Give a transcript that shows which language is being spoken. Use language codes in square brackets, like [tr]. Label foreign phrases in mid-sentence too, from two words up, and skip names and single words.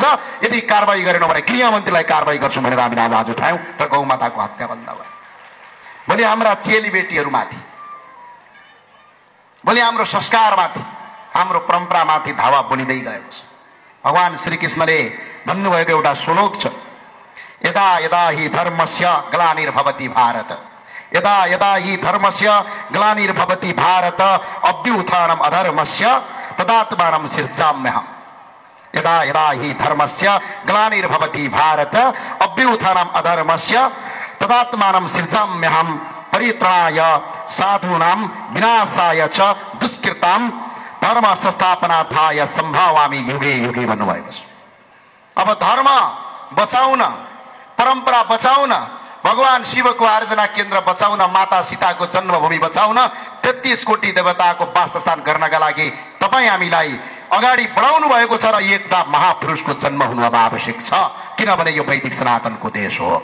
[ne] यदि कारबाही गरेन भने गृहमन्त्रीलाई कारबाही गर्छौँ भनेर हामीले आवाज उठायौँ र गौ माताको हत्या बन्द भयो। भोलि हाम्रा चेली बेटीहरूमाथि, भोलि हाम्रो संस्कारमाथि, हाम्रो परम्परामाथि धावा बुनिँदै गएको छ। भगवान श्रीकृष्णले भन्नुभएको एउटा श्लोक छ, [sa] यदा यदा हि धर्मस्य ग्लानिर्भवति भारत, यदा यदा हि धर्मस्य ग्लानिर्भवति भारत अभ्युत्थानम् अधर्मस्य तदात्मानं सृजाम्यहम्। यदा यदा हि धर्मस्य ग्लानिर्भवति भारत अभ्युत्थानम् अधर्मस्य तदात्मानं सृजाम्यहम् परित्राणाय साधूनां विनाशाय च दुष्कृतां धर्म संस्थापनार्थाय सम्भावामि युगे युगे [ne] भन्नुभएको छ। अब धर्म बचाउन, परम्परा बचाउन, भगवान शिवको आराधना केन्द्र बचाउन, माता सीताको जन्मभूमि बचाउन, 33 कोटी देवताको वासस्थान गर्नका लागि तपाईँ हामीलाई अगाडि बढाउनु भएको छ र एउटा महापुरुषको जन्म हुनु अब आवश्यक छ, किनभने यो वैदिक सनातनको देश हो।